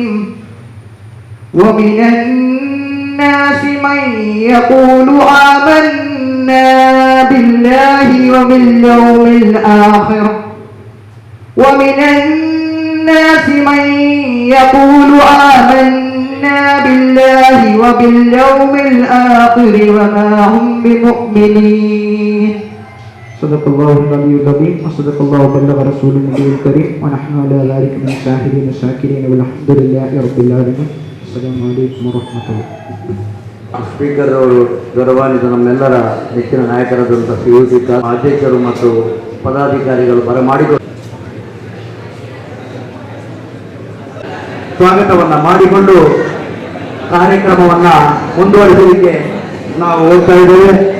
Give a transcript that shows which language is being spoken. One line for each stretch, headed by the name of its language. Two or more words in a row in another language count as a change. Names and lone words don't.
Arabic: ومن الناس من يقول آمنا بالله وباليوم الآخر ومن الناس من يقول آمنا بالله وباليوم الآخر وما هم بمؤمنين. صدق الله العلي العظيم وصدق الله وبلغ رسول النبي الكريم ونحن على ذلك من الشاهدين الشاكرين والحمد لله رب العالمين. السلام عليكم ورحمة الله.
Kannada: ಸ್ಪೀಕರ್ ಅವರು ಗೌರವಾನ್ವಿತ ನಮ್ಮೆಲ್ಲರ ಹೆಚ್ಚಿನ ನಾಯಕರಾದಂಥ ಶ್ರೀ UC ಅಧ್ಯಕ್ಷರು ಮತ್ತು ಪದಾಧಿಕಾರಿಗಳು ಬರಮಾಡಿಕೊಂಡು ಸ್ವಾಗತವನ್ನ ಮಾಡಿಕೊಂಡು ಕಾರ್ಯಕ್ರಮವನ್ನ ಮುಂದುವರಿಸಲಿಕ್ಕೆ ನಾವು ಹೋಗ್ತಾ ಇದ್ದೇವೆ.